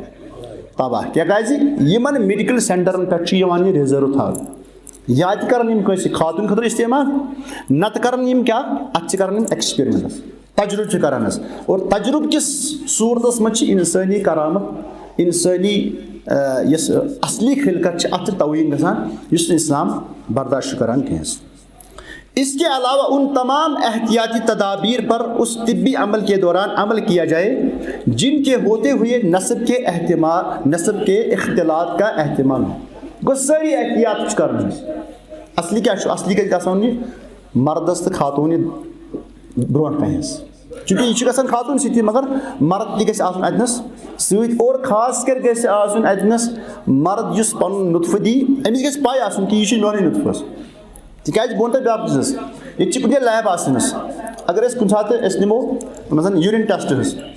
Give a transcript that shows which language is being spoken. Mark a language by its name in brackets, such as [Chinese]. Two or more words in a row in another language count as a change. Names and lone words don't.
[Kashmiri] تباہ کیازِ یِمن میڈِکل سینٹرن پٮ۪ٹھ چھُ یِوان یہِ رِزٲرٕو تھاونہٕ یا تہِ کرن یِم کٲنٛسہِ خاتوٗن خٲطرٕ استعمال نتہٕ کرن یِم کیاہ اتھ چھِ کران یِم ایکسپیرمنٹس تجرُبہٕ چھِ کران حظ اور تجرُبہٕ کِس صوٗرتس منٛز چھِ اِنسٲنی کرامت اِنسٲنی یۄس اصلی خلقت چھِ اتھ چھِ توہیٖن گژھان یُس نہٕ اسلام برداشت چھُ کران کینٛہہ حظ [Urdu] اس کے علاوہ ان تمام احتیاطی تدابیر پر اس طبی عمل کے دوران عمل کیا جائے جن کے ہوتے ہوئے نسب کے اختلاط کا احتمال ہو [Kashmiri] گوٚو سٲری احتیاط چھِ کران اصلی کیاہ چھُ اصلی گژھِ گژھُن یہِ مردس تہٕ خاتوٗنہِ برونٛٹھ کنہِ حظ چوٗنٛکہِ یہِ چھُ گژھان خاتوٗن سۭتی مگر مرد تہِ گژھِ آسُن اتنس سۭتۍ اور خاص کر گژھِ آسُن اتنس مرد یُس پنُن نُطفہٕ دی أمِس گژھِ پاے آسُن کہِ یہِ چھُ میونُے نُطفہٕ حظ تِکیازِ بہٕ وَنہٕ تۄہہِ بیٛاکھ چیٖز ییٚتہِ چھِ کُنہِ جایہِ لیب آسان حظ اگر أسۍ کُنہِ ساتہٕ أسۍ نِمو مثلاً [English] urine test [Kashmiri] حظ